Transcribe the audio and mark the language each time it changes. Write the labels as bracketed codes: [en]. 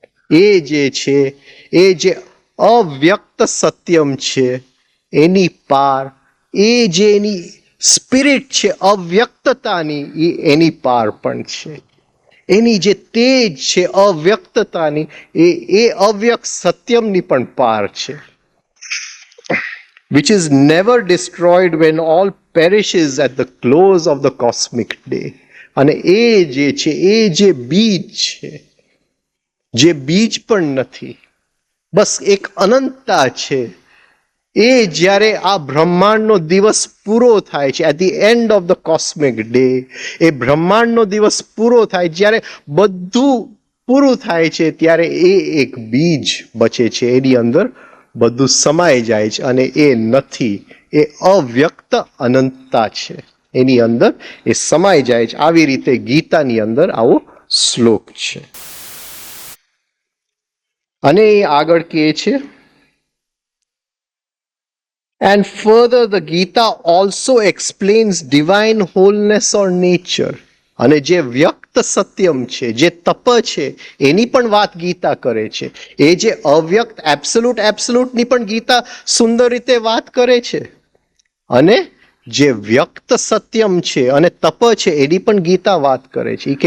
[gu] એ જે છે, એ જે અવ્યક્ત સત્યમ છે એની પાર, એ જે એની સ્પિરિટ છે અવ્યક્તતાની, એ એની પાર પણ છે. એની જે તેજ છે અવ્યક્તતાની, એ અવ્યક્ત સત્યમની પણ પાર છે. [en] which is never destroyed when all perishes at the close of the cosmic day. [gu] અને એ જે છે, એ જે બીજ છે, જે બીજ પણ નથી, બસ એક અનંતતા છે. એ જ્યારે આ બ્રહ્માંડનો દિવસ પૂરો થાય છે, [en] at the end of the cosmic day, [gu] એ બ્રહ્માંડનો દિવસ પૂરો થાય, જ્યારે બધું પૂરું થાય છે ત્યારે એ એક બીજ બચે છે, એની અંદર બધું સમાઈ જાય છે અને એ નથી, એ અવ્યક્ત અનંતતા છે, એની અંદર એ સમાઈ જાય છે. આવી રીતે ગીતાની અંદર આવો શ્લોક છે. અને એ આગળ કહે છે, [en] and further the Gita also explains divine wholeness or nature. [gu] અને જે વ્યક્ત સત્યમ છે, જે તપ છે, એની પણ વાત ગીતા કરે છે. એ જે અવ્યક્ત એબ્સોલ્યુટ એબ્સોલ્યુટની પણ ગીતા સુંદર રીતે વાત કરે છે. અને જે વ્યક્ત સત્યમ છે અને તપ છે એની પણ ગીતા વાત કરે છે.